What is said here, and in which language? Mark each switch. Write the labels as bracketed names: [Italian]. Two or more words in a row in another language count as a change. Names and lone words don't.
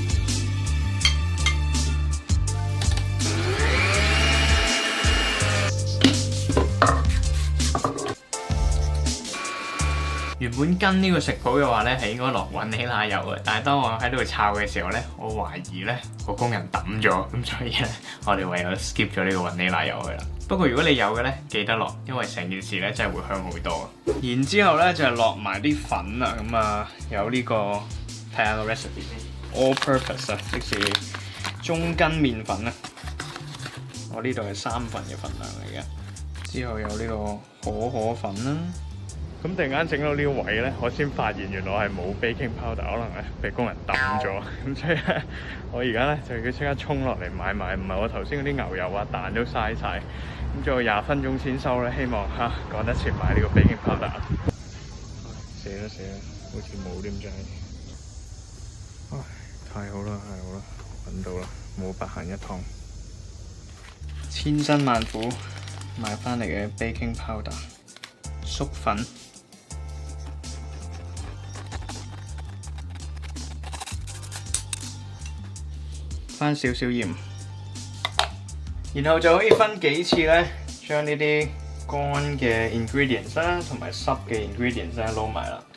[Cantonese] 原本跟呢個食譜嘅話咧，係應該落雲起奶油嘅，但係當我喺度炒嘅時候咧，我懷疑咧個工人抌咗，咁所以咧我哋唯有 skip 咗呢個雲起奶油去啦。不過如果你有嘅咧，記得落，因為成件事咧真係會香好多。然之後咧就係落埋啲粉啦，咁啊有呢個睇下個 recipe 先 ， [English] all purpose [Cantonese] 啊，即是中筋麵粉啊，我呢度係3份嘅份量嚟嘅。之後有呢個可粉啦。咁突然間整到呢個位咧，我先發現原來係冇 [English] baking powder， [Cantonese] 可能咧被工人抌咗，咁所以咧我而家咧就要即刻衝落嚟買埋，唔係我頭先嗰啲牛油啊蛋都嘥晒，咁仲有20分鐘先收咧，希望趕得切買呢個 [English] baking powder。 [Cantonese] 死啦，好似冇點真係，唉，太好啦，揾到啦，冇白行一趟，千辛萬苦買翻嚟嘅 [English] baking powder [Cantonese] 粟粉。翻少少鹽，然後就可以分幾次咧，將呢啲乾嘅 ingredients 啦，同埋濕嘅 ingredients 咧撈埋啦。